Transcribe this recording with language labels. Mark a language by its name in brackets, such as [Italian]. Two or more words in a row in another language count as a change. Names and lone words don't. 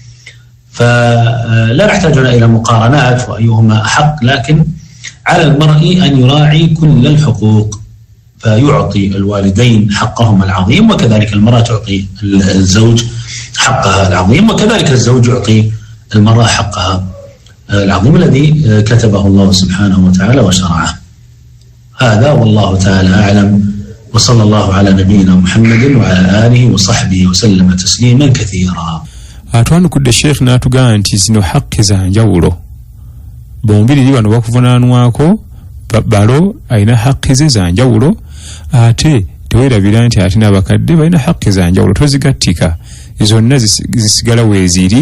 [Arabic] فلا نحتاج إلى مقارنات وأيهما أحق، لكن على المرء أن يراعي كل الحقوق، فيعطي الوالدين حقهم العظيم، وكذلك المرأة تعطي الزوج حقها العظيم، وكذلك الزوج يعطي المرأة حقها العظيم الذي كتبه الله سبحانه وتعالى وشرعه. هذا والله تعالى أعلم، وصلى الله على نبينا محمد وعلى آله وصحبه وسلم تسليما كثيرا. [Ganda] Atwanukudde Sheikh n'atugamba nti zino haqqi za njawulo. Bombiriri bano bakuvunaanwako, balo alina haqqi ze za njawulo, ate teweerabira nti ate n'abakadde balina haqqi za njawulo. Tozigattika, zonna zisigala weeziri.